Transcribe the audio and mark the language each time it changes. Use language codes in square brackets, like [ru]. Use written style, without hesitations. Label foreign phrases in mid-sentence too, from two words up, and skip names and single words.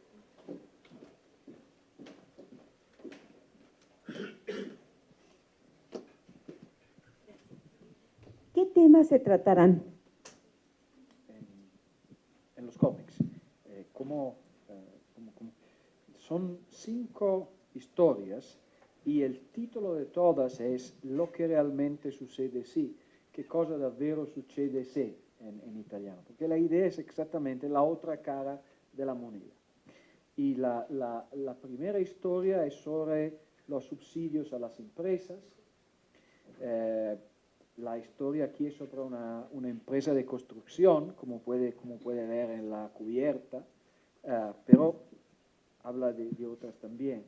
[es] ¿Qué temas se tratarán? En los cómics. Son 5 historias y el título de todas es Lo que realmente succede [it] sì, che cosa davvero succede [es] se en italiano, porque la idea es exactamente la otra cara de la moneda. Y la primera historia es sobre los subsidios a las empresas. La historia aquí es sobre una empresa de construcción, como puede ver en la cubierta, pero habla de otras también.